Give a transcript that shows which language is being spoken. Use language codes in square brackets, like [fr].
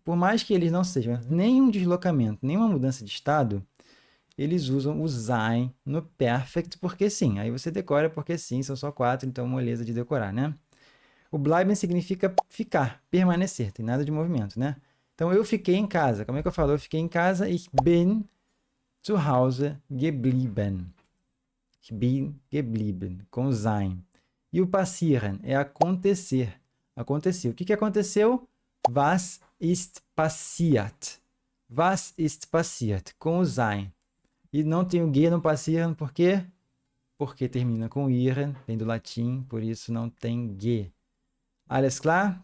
[pt] Por mais que eles não sejam nenhum deslocamento, nenhuma mudança de estado, eles usam o sein no perfect porque sim. Aí você decora porque sim, são só 4, então moleza de decorar, né? O bleiben significa ficar, permanecer, tem nada de movimento, né? Então eu fiquei em casa. Como é que eu falo? Eu fiquei em casa. [de] Ich bin zu Hause geblieben. Ich bin geblieben, com sein. [pt] E o passieren é acontecer. Aconteceu. O que aconteceu? [de] Was ist passiert? Was ist passiert? [pt] Com o sein. E não tem o G no passieren, por quê? Porque termina com iren, vem do latim, por isso não tem G. [de] Alles klar?